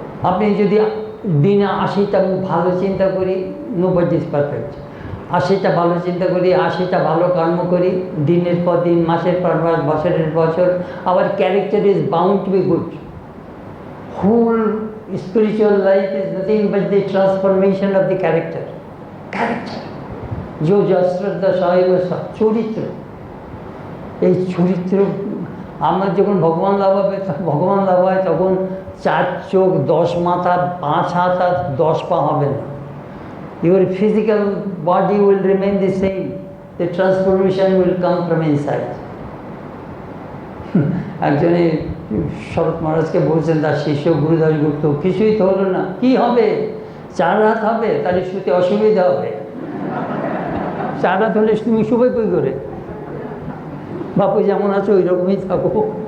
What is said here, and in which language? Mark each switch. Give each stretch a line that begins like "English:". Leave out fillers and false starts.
Bangla: আপনি যদি দিনে 80টা ভালো চিন্তা করি,
English: Nobody is perfect.
Bangla: 80টা ভালো চিন্তা করি, 80টা ভালো কর্ম করি, দিনের পর দিন, মাসের পর মাস, বছরের বছর,
English: Our character is bound to be good. Whole spiritual life is nothing but the transformation of the character. Character. Jo Jastrada Sahiba চরিত্র।
Bangla: এই চরিত্র আমরা যখন ভগবান লাভ হবে, ভগবান লাভ হয় তখন 4 চোখ, 10 মাথা, 5 হাত আর 10 পা হবে না।
English: Your physical body will remain the same. The transformation will come from inside.
Bangla: একজনে শরৎ মহারাজকে বলছেন, তার শিষ্য গুরুদাস গুপ্ত, কিছুই তো হলো না, কি হবে? 4 হাত হবে, তাহলে শুতে অসুবিধা হবে। 4 হাত হলে তুমি শুবে কই করে? বাপু যেমন আছো ওই রকমই থাকো।